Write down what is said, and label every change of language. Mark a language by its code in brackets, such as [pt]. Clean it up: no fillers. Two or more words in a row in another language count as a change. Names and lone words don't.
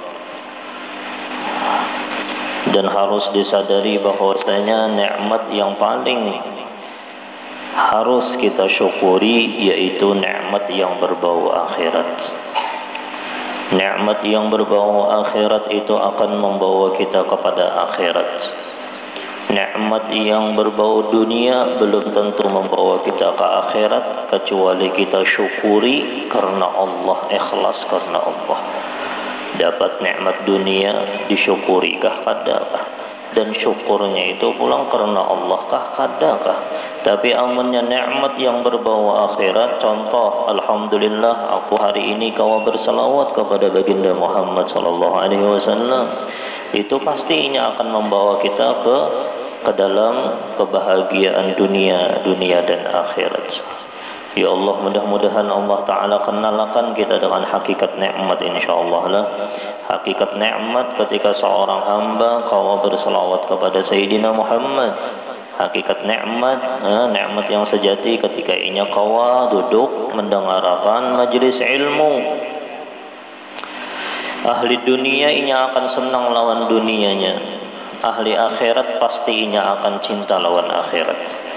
[id] Dan harus disadari bahwasanya nikmat yang paling harus kita syukuri yaitu nikmat yang berbau akhirat. Nikmat yang berbau akhirat itu akan membawa kita kepada akhirat. Nikmat yang berbau dunia belum tentu membawa kita ke akhirat, kecuali kita syukuri karena Allah, ikhlas karena Allah. [bjn] Dapat nikmat dunia disyukuri kah kadakah, dan syukurnya itu pulang karena Allah kah kadakah. [id] Tapi amunnya nikmat yang berbau akhirat, contoh, alhamdulillah aku hari ini kawa berselawat kepada baginda Muhammad [ar] صلى الله عليه وسلم, [id] itu pastinya akan membawa kita ke dalam kebahagiaan dunia dan akhirat. Ya Allah, mudah-mudahan Allah Ta'ala kenalkan kita dengan hakikat nikmat, insyaallah lah. Hakikat nikmat ketika seorang hamba kawa berselawat kepada Sayyidina Muhammad. Hakikat nikmat, nikmat yang sejati ketika inya kawa duduk mendengarkan majlis ilmu. Ahli dunia inya akan senang lawan dunianya. Ahli akhirat pasti inya akan cinta lawan akhirat.